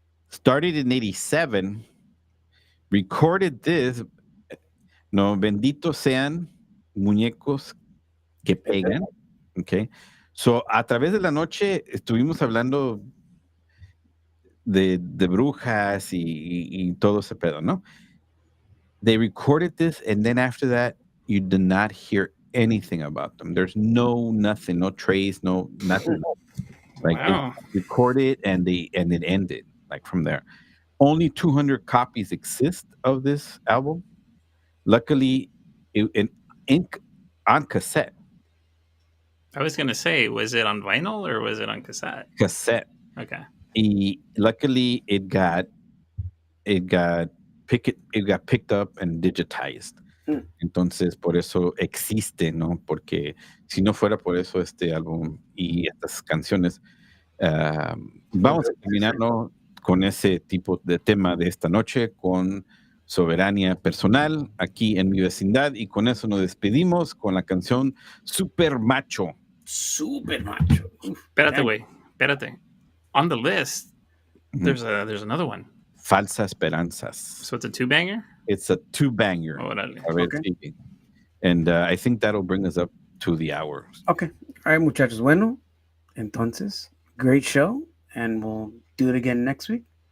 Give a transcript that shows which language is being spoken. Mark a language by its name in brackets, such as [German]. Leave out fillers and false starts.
[English] Started in 87. Recorded this. [Spanish] No, benditos sean muñecos que pegan. Okay. So, a través de la noche estuvimos hablando de brujas y todo ese pedo, ¿no? [English] They recorded this, and then after that, you did not hear anything about them. There's nothing, no trace, no nothing. Like Wow. it recorded and it ended like from there. Only 200 copies exist of this album. Luckily, on cassette. I was gonna say, was it on vinyl or was it on cassette? Cassette. Okay. Y luckily, it got picked up and digitized. Entonces, por eso existe, ¿no? Porque si no fuera por eso este álbum y estas canciones, vamos a terminar, ¿no?, con ese tipo de tema de esta noche, con Soberania Personal, aquí en mi vecindad, y con eso nos despedimos con la canción Super Macho. [Spanish] Super macho. Espérate, güey. Espérate. [English] On the list, there's another one. [Spanish] Falsa Esperanzas. [English] So it's a two-banger? It's a two-banger. [Spanish] Órale. A ver, [English] Okay. [Spanish] sí. [English] And I think that'll bring us up to the hour. Okay. All right, muchachos. [Spanish] Bueno, entonces, [English] great show, and we'll do it again next week.